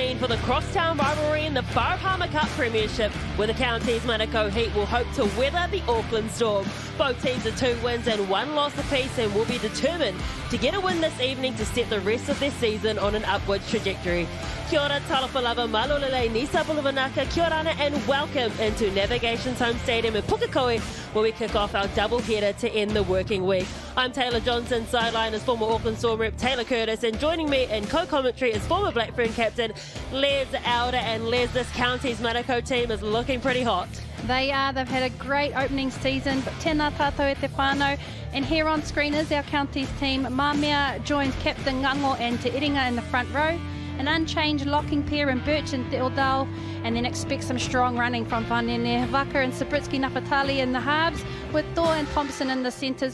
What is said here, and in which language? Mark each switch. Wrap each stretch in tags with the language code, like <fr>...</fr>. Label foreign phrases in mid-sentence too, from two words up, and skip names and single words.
<en>the crosstown rivalry in the Farah Cup Premiership, where the county's Manukau Heat will hope to weather the Auckland Storm. Both teams are 2 wins and 1 loss apiece and will be determined to get a win this evening to set the rest of their season on an upwards trajectory.</en> <mi>Kia ora, talapalava, malolele, nisa pulavanaka, kia ora</mi> <en>and welcome into Navigation's home stadium in Pukekohe, where we kick off our double-header to end the working week. I'm Taylor Johnson, sideline is former Auckland Storm rep Taylor Curtis, and joining me in co-commentary is former Blackburn captain Les Elder. And Les, this county's Manukau team is looking pretty hot. They are. They've had a great opening season, but</en> <mi>tēnā tātou e te whānau.</mi> <en>And here on screen is our county's team. Mamea joins Captain Ngango and Te Iringa in the front row. An unchanged locking pair in Birch and Deodal, and then expect some strong running from Vanene Vaka and Sabritsky Napatali in the halves, with Thor and Thompson in the centres.</en>